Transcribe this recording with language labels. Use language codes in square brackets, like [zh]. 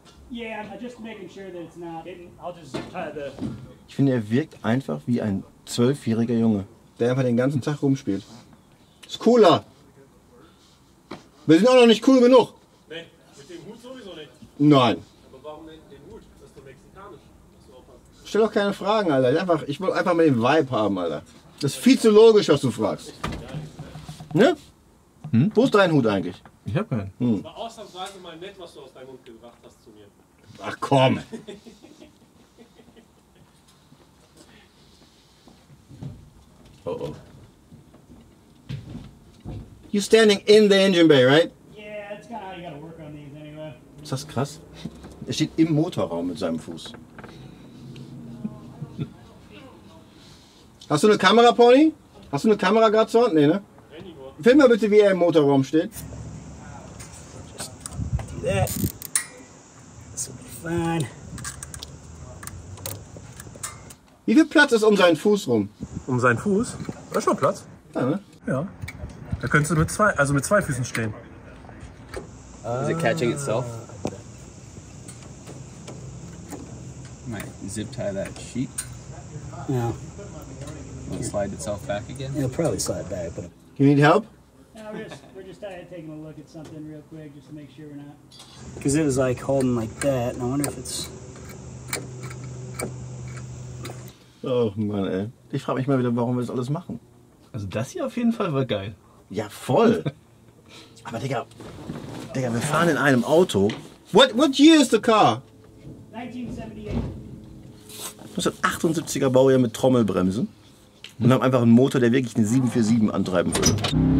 [en] Yeah, I'm just making sure that it's not. I'll just tie the. [de] Ich finde, er wirkt einfach wie ein 12-jähriger Junge, der einfach den ganzen Tag rumspielt. Ist cooler. Wir sind auch noch nicht cool genug. Nee, mit dem Hut sowieso nicht. Nein. Aber warum den Hut? Das ist doch mexikanisch. Musst du aufpassen. Stell doch keine Fragen, Alter. Ich will einfach mal den Vibe haben, Alter. Das ist viel zu logisch, was du fragst. Ne? Wo ist dein Hut eigentlich? Ich hab keinen. Das war ausnahmsweise mal nett, was du aus deinem Mund gebracht hast zu mir. Ach komm. Oh. [en] You're standing in the engine bay, right? Yeah, that's kind of how you gotta work on these anyway. [de] Ist das krass? Er steht im Motorraum mit seinem Fuß. Hast du eine Kamera, Pony? Hast du eine Kamera gerade zur Hand? Nee, ne? Film mal bitte, wie er im Motorraum steht. [en] Do that. This will be fine. [de] Wie viel Platz ist um seinen Fuß rum? Um seinen Fuß? Da ist schon Platz. Ja, ne? Ja. Da könntest du mit zwei Füßen stehen. [en] Is it catching itself? Might zip tie that sheet. No, Will it slide itself back again? it'll probably slide back, but. You need help? No, we're just taking a look at something real quick just to make sure we're not. Because it was like holding like that, and I wonder if it's. [de] Oh Mann, ey. Ich frage mich mal wieder, warum wir das alles machen. Also das hier auf jeden Fall war geil. Ja, voll. Aber Digga, wir fahren in einem Auto. [en] What year is the car? 1978. [de] 1978er Baujahr mit Trommelbremsen. Und haben einfach einen Motor, der wirklich eine 747 antreiben würde.